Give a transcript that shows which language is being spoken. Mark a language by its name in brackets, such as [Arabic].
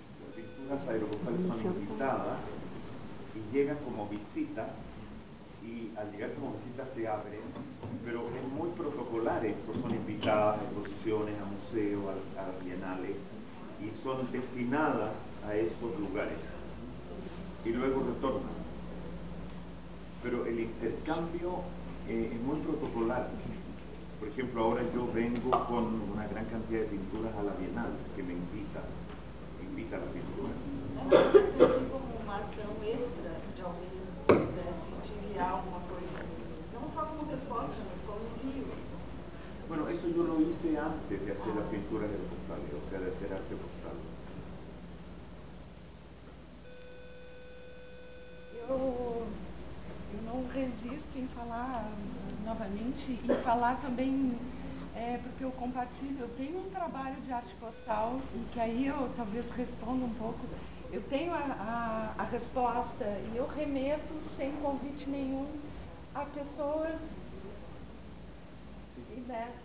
[Spanish] Las pinturas aeropostales son invitadas y llegan como visitas, y al llegar como visitas se abren, pero es muy protocolares, pues son invitadas a exposiciones, a museos, a las bienales, y son destinadas a esos lugares, y luego retornan. Pero el intercambio es muy protocolar. Por ejemplo, ahora yo vengo con una gran cantidad de pinturas a la Bienal, que me invita a la pintura. [Portuguese] Assim como uma ação extra de alguém pudesse te enviar alguma coisa, não só como resposta, mas como envio. [Spanish] Bueno, eso yo lo hice antes de hacer las pinturas aeropostales, o sea, de hacer arte postal. [Portuguese] Eu não resisto em falar novamente e falar também, porque eu compartilho, eu tenho um trabalho de arte postal e que aí eu talvez responda um pouco. Eu tenho a resposta e eu remeto sem convite nenhum a pessoas, né?